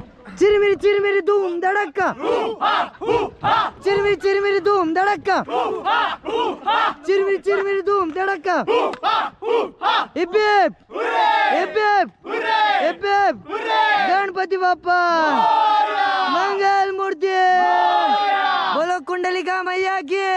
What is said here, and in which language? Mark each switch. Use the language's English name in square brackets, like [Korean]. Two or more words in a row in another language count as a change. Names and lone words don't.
[Hindi] चिरमिरी चिरमिरी धूम धड़का, चिरमिरी चिरमिरी धूम धड़का, चिरमिरी चिरमिरी धूम धड़का। हिप हिप हिप हिप हिप हिप, [Marathi] गणपती बाप्पा मंगल मूर्ती, [Hindi] बोलो कुंडलिका मैया की।